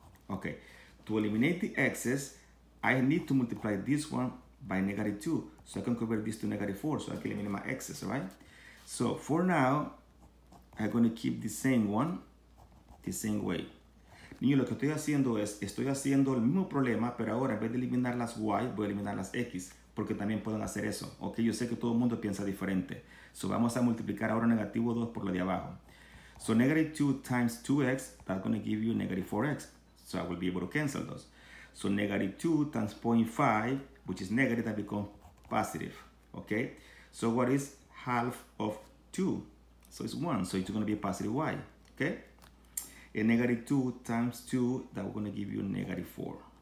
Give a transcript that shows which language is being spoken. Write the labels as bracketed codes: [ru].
[en] Okay, to eliminate the x's, I need to multiply this one by -2, so I can convert this to -4, so I can eliminate my x's, right? So for now, I'm going to keep the same one, the same way. [es] Niño, lo que estoy haciendo es, estoy haciendo el mismo problema, pero ahora en vez de eliminar las y, voy a eliminar las x, porque también pueden hacer eso. Ok, yo sé que todo el mundo piensa diferente. So vamos a multiplicar ahora -2 por lo de abajo. [en] So -2 times 2x, that's going to give you -4x. So I will be able to cancel those. So -2 times 0.5, which is negative, that becomes positive. Okay, so what is half of 2? So it's 1, so it's going to be a positive y. Okay, and -2 times 2, that we're going to give you -4.